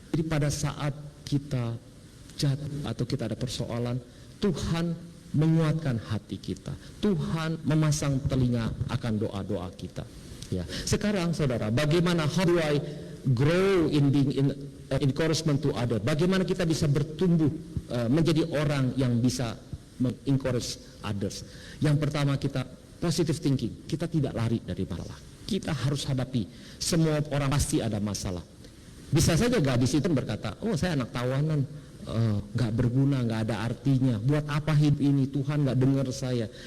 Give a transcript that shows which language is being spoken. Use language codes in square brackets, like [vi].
[id] Jadi pada saat kita jatuh atau kita ada persoalan, Tuhan menguatkan hati kita. Tuhan memasang telinga akan doa-doa kita. Ya. Sekarang saudara, bagaimana, [en] how do I grow in being encouragement to other? [id] Bagaimana kita bisa bertumbuh menjadi orang yang bisa mengencourage others? Yang pertama, kita positive thinking. Kita tidak lari dari masalah. Kita harus hadapi. Semua orang pasti ada masalah. Bisa saja gadis itu berkata, oh saya anak tawanan, gak berguna, gak ada artinya, buat apa hidup ini, Tuhan gak dengar saya.